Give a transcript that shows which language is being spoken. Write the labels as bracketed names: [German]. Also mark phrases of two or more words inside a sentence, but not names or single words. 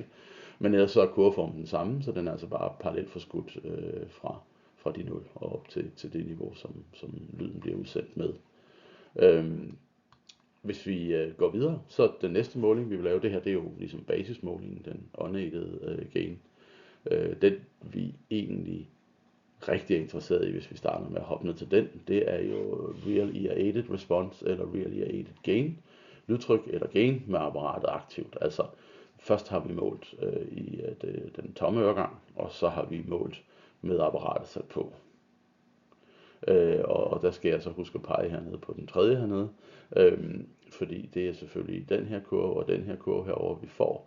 [Danish] Men ellers så er kurveformen den samme, så den er altså bare parallelt forskudt fra de 0 og op til det niveau, som lyden bliver udsendt med. Hvis vi går videre, så den næste måling, vi vil lave, det her, det er jo ligesom basismålingen, den [English] unaided gain. [Danish] Den vi egentlig rigtig er interesseret i, hvis vi starter med at hoppe ned til den, det er jo [English] real ear aided response [Danish] eller [English] real ear aided gain, [Danish] lydtryk eller gain med apparatet aktivt. Altså først har vi målt i den tomme øregang, og så har vi målt med apparatet sat på. Og der skal jeg så huske at pege hernede på den tredje hernede, fordi det er selvfølgelig den her kurve og den her kurve herovre, vi får.